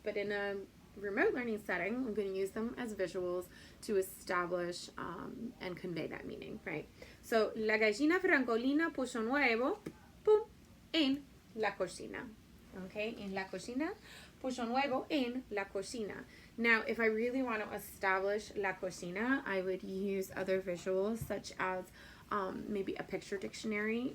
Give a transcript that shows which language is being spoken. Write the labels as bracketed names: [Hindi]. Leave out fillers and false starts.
[English] But in a remote learning setting, I'm going to use them as visuals to establish and convey that meaning, right? [Spanish] So, la gallina francolina puso un huevo, pum, en la cocina. Okay, en la cocina, puso un huevo en la cocina. [English] Now, if I really want to establish la cocina, I would use other visuals such as maybe a picture dictionary.